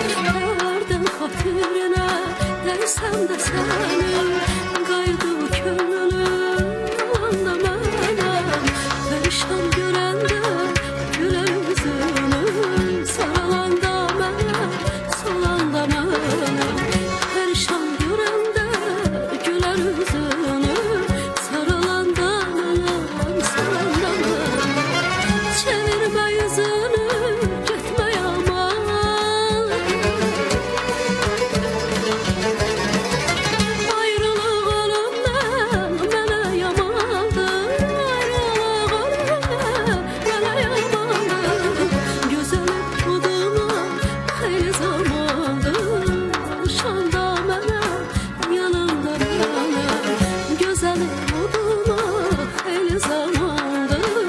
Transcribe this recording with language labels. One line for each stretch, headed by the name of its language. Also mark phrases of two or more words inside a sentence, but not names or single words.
Azerbaijani: Hərdən xatirinə dərsəm də sənin, qayıdıb könlünün alanda mənəm. Pərişan görəndə gülər üzünün, saralanda mənəm, solanda mənəm. Pərişan görəndə gülər üzünün,
Turkish: çevirme yüzünü, gitme yaman.
Azerbaijani: Ayrılık ölümden mənə yamandır. Ayrılık ölümden mənə yamandır. Gözəlim buduma xeyli zamandır. Alışanda mənə yanında mənəm. Gözəlim buduma xeyli zamandır.